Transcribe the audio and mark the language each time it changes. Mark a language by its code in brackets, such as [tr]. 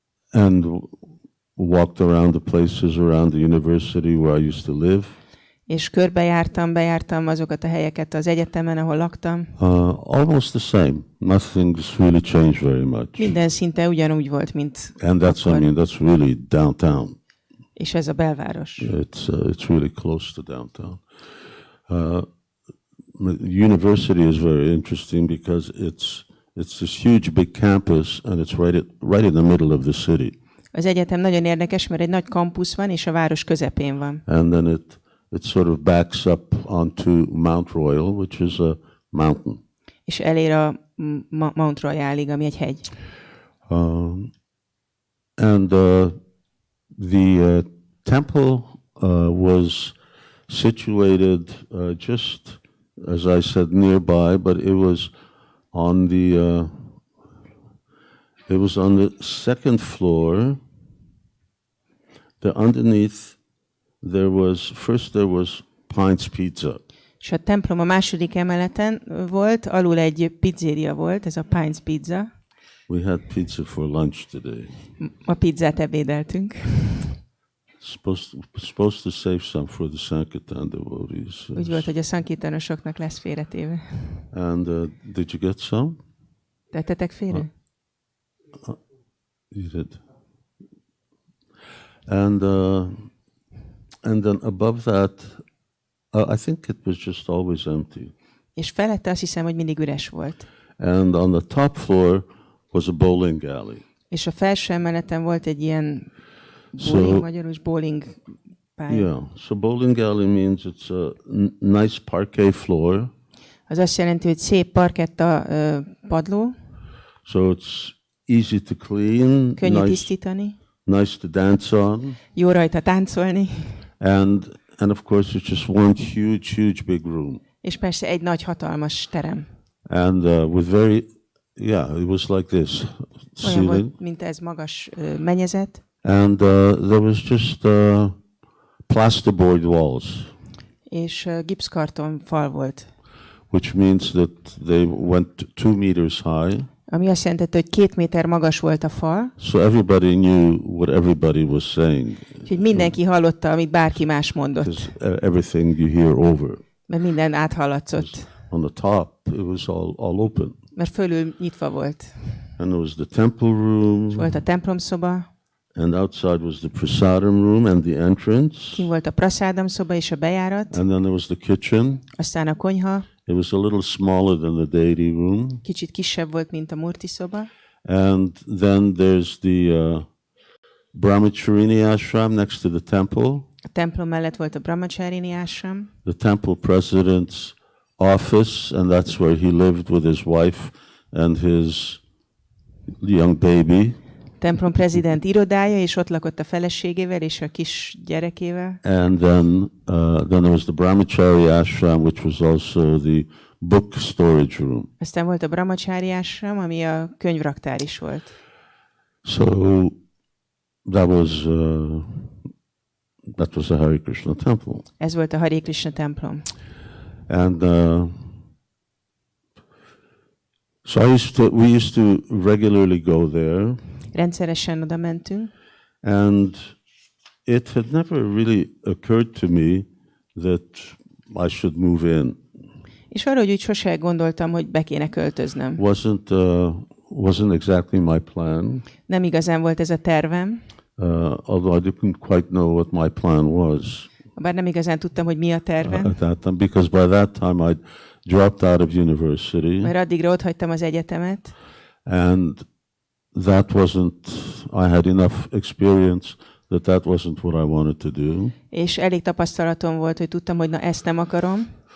[en] And walked around the places around the university where I used to live. [hu] És bejártam azokat a helyeket az egyetemen, ahol laktam. [en] Almost the same. Nothing's really changed very much. [hu] Minden szinte ugyanúgy volt, mint [en] And that's really downtown. [hu] És ez a belváros. [en] It's really close to downtown. The university is very interesting because it's this huge big campus and it's right in the middle of the city. [hu] Az egyetem nagyon érdekes, mert egy nagy kampusz van, és a város közepén van. [en] And then it sort of backs up onto Mount Royal, which is a mountain. [hu] És elér a Montrealig, ami egy hegy. [en] And the temple was situated just, as I said, nearby, but it was on the second floor. Underneath there was Pines Pizza. [hu] És a templom a második emeleten volt, alul egy pizzéria volt, ez a Pines Pizza. [en] We had pizza for lunch today. [hu] Ma pizzát ebédeltünk. [en] supposed to save some for the Sankirtan devotees. [hu] Úgy volt, hogy a szankirtanosoknak lesz félretéve. [en] And did you get some? [hu] Tettetek félre? [en] You did. And then above that, I think it was just always empty. [hu] És felette azt hiszem, hogy mindig üres volt. [en] And on the top floor was a bowling alley. [hu] És a felső emeleten volt egy ilyen bowling, magyarul is bowling pálya. [en] Yeah, so bowling alley means it's a nice parquet floor. [hu] Az azt jelenti, hogy szép parketta padló. [en] So it's easy to clean, [hu] Könnyű tisztítani. [en] nice to dance on. [hu] Jó rajta táncolni. [en] And of course it's just one huge big room. [hu] És persze egy nagy hatalmas terem. [en] And with it was like this [hu] Olyan [en] ceiling. [hu] volt, mint ez magas mennyezet. [en] And there was just plasterboard walls. [hu] És gipszkarton fal volt. [en] Which means that they went 2 meters high. [hu] Ami azt jelentette, hogy 2 méter magas volt a fal. [en] So everybody knew what everybody was saying. [hu] Úgyhogy mindenki hallotta, amit bárki más mondott. [en] Because everything you hear over. [hu] Mert minden áthallatszott. [en] On the top, it was all open. [hu] Mert fölül nyitva volt. [en] And there was the temple room. [hu] És volt a templomszoba. [en] And outside was the prasadam room and the entrance. [hu] Kint volt a prasádam szoba és a bejárat. [en] And then there was the kitchen. [hu] Aztán a konyha. [en] It was a little smaller than the deity room. [hu] Kicsit kisebb volt, mint a murti szoba. [en] And then there's the Brahmacharini ashram next to the temple. [hu] A templom mellett volt a Brahmacharini ashram. [en] The temple president's office, and that's where he lived with his wife and his young baby. [hu] Templom prezident irodája, és ott lakott a feleségével és a kis gyerekével. [en] And then there was the Brahmachari ashram, which was also the book storage room. [hu] Aztán volt a Brahmachari ashram, ami a könyvraktár is volt. [en] So that was a Hare Krishna temple. [hu] Ez volt a Hare Krishna templom. [en] And so we used to regularly go there. [hu] Rendszeresen oda mentünk. [en] And it had never really occurred to me that I should move in. [hu] És arra, hogy úgy sose gondoltam, hogy be kéne költöznöm. [en] Wasn't exactly my plan. [hu] Nem igazán volt ez a tervem. [en] Although I didn't quite know what my plan was. [hu] Bár nem igazán tudtam, hogy mi a tervem. [en] At that time, because by that time I'd dropped out of university. [hu] Mert addigra otthagytam az egyetemet. [en] And that wasn't, I had enough experience that wasn't what I wanted to do. [hu] És elég tapasztalatom volt, hogy tudtam, hogy na ezt nem akarom.